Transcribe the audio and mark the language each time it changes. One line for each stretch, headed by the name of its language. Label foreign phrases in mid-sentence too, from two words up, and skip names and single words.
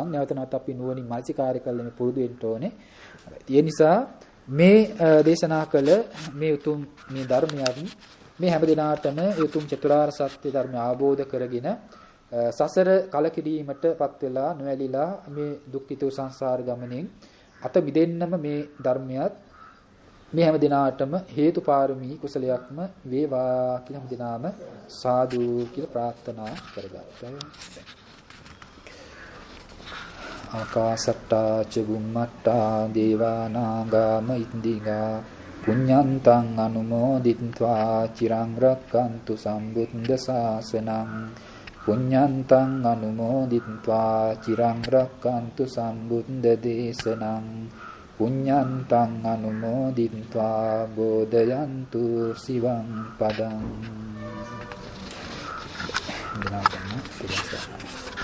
Sinhala: නැවත නැවත අපි නුවණින් මානසිකාර්ය කළා මේ පුරුදු වෙන්න ඕනේ. ඒ නිසා මේ දේශනා කළ මේ උතුම් මේ ධර්මයන් මේ හැම දිනාටම උතුම් චතුරාර්ය සත්‍ය ධර්ම අවබෝධ කරගෙන සසර කලකිරීමටපත් වෙලා නොඇලිලා මේ දුක්ඛිත සංසාර ගමනෙන් අත මිදෙන්නම මේ ධර්මයක් මේ හැම දිනාටම හේතු පාරමී කුසලයක්ම වේවා කියලා හැම දිනාම සාදු කියලා ප්‍රාර්ථනා කරගත්තා.
Pali: ආකාසට්ටා ච බුම්මට්ටා දේවා නාග මහින්దిగా පුඤ්ඤන්තං අනුමෝදිත්වා චිරං රක්칸තු සම්බුද්ධ ශාසනං පුඤ්ඤන්තං අනුමෝදිත්වා චිරං රක්칸තු සම්බුද්ධ දේශනං පුඤ්ඤන්තං අනුමෝදිත්වා බෝධයන්තු සිවං පදං.